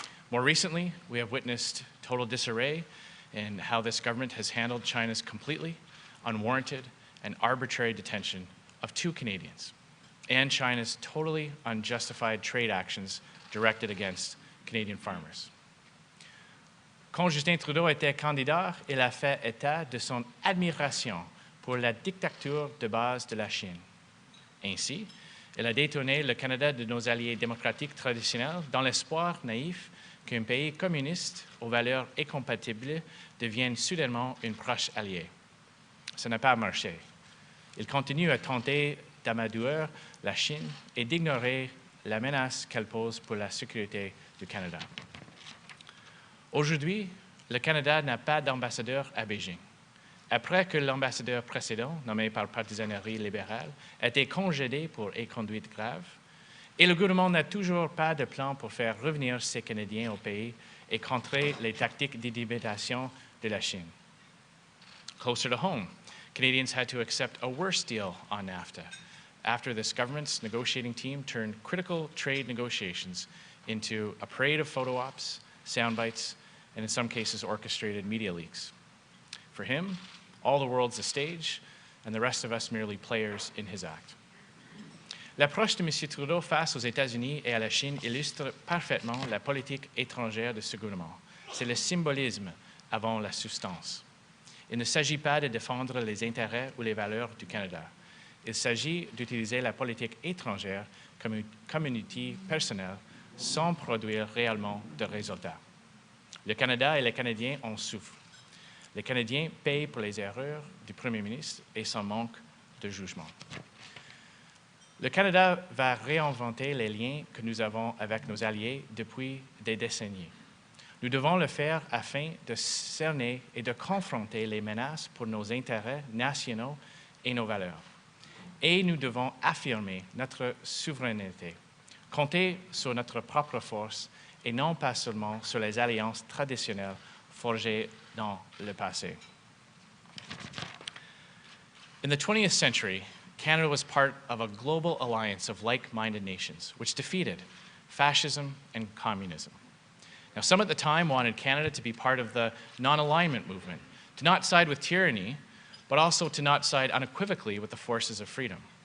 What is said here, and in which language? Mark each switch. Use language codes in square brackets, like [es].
[en] More recently, we have witnessed total disarray in how this government has handled China's completely unwarranted and arbitrary detention of 2 Canadians, and China's totally unjustified trade actions directed against Canadian farmers. [fr] Quand Justin Trudeau était candidat, il a fait état de son admiration pour la dictature de base de la Chine. Ainsi, il a détourné le Canada de nos alliés démocratiques traditionnels dans l'espoir naïf qu'un pays communiste aux valeurs incompatibles devienne soudainement un proche allié. Ça n'a pas marché. Il continue à tenter d'amadouer la Chine et d'ignorer la menace qu'elle pose pour la sécurité du Canada. Aujourd'hui, le Canada n'a pas d'ambassadeur à Beijing. Après que l'ambassadeur précédent, nommé par partisanerie libérale, a été congédié pour inconduite grave, et le gouvernement n'a toujours pas de plan pour faire revenir ces Canadiens au pays et contrer les tactiques d'intimidation de la Chine. [en] Closer to home, Canadians had to accept a worse deal on NAFTA after this government's negotiating team turned critical trade negotiations into a parade of photo ops, sound bites, and in some cases orchestrated media leaks. For him, all the world's a stage, and the rest of us merely players in his act. [fr] L'approche de M. Trudeau face aux États-Unis et à la Chine illustre parfaitement la politique étrangère de ce gouvernement. C'est le symbolisme avant la substance. Il ne s'agit pas de défendre les intérêts ou les valeurs du Canada. Il s'agit d'utiliser la politique étrangère comme un outil personnel sans produire réellement de résultats. Le Canada et les Canadiens en souffrent. Les Canadiens payent pour les erreurs du Premier ministre et son manque de jugement. Le Canada va réinventer les liens que nous avons avec nos alliés depuis des décennies. Nous devons le faire afin de cerner et de confronter les menaces pour nos intérêts nationaux et nos valeurs. Et nous devons affirmer notre souveraineté, compter sur notre propre force et non pas seulement sur les alliances traditionnelles forgées dans le passé. [en] In the 20th century, Canada was part of a global alliance of like-minded nations, which defeated fascism and communism. Now, some at the time wanted Canada to be part of the non-alignment movement, to not side with tyranny, but also to not side unequivocally with the forces of freedom.